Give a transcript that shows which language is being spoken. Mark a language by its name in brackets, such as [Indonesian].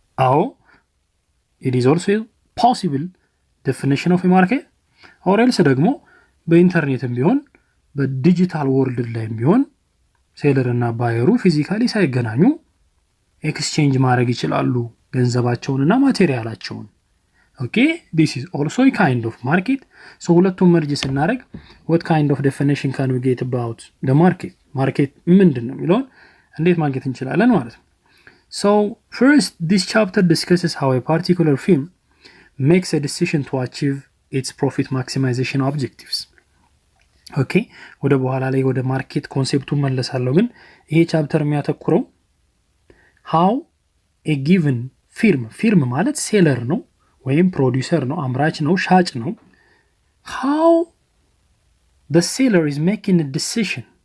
[Amharic] አዎ [English] it is also possible definition of a market, or else [Amharic] ደግሞ በኢንተርኔትም ቢሆን በዲጂታል ወርልድ ላይም ቢሆን ሴለር እና ባየሩ ፊዚካሊ ሳይገናኙ ኤክስቼንጅ ማድረግ ይችላሉ ገንዘባቸውንና ማቴሪያላቸውን። ኦኬ [English] this is also a kind of market. so [Amharic] ሁለቱም መርጅ ስናደርግ [English] what kind of definition can we get about the market? [Amharic] ማርኬት ምንድነው የሚለውን እንዴት ማግኘት እንችላለን ማለት ነው። [English] so first this chapter discusses how a particular firm makes a decision to achieve its profit maximization objectives. [Amharic] ኦኬ ወደ በኋላ ላይ ወደ ማርኬት ኮንሴፕቱን መለሳለሁ። ግን ይሄ ቻፕተር የሚያተኩረው [English] how a given firm [Amharic] ማለት ሴለር ነው ወይም ፕሮዲዩሰር ነው፣ አምራች ነው፣ ሻጭ ነው። [English] how the seller is making a decision.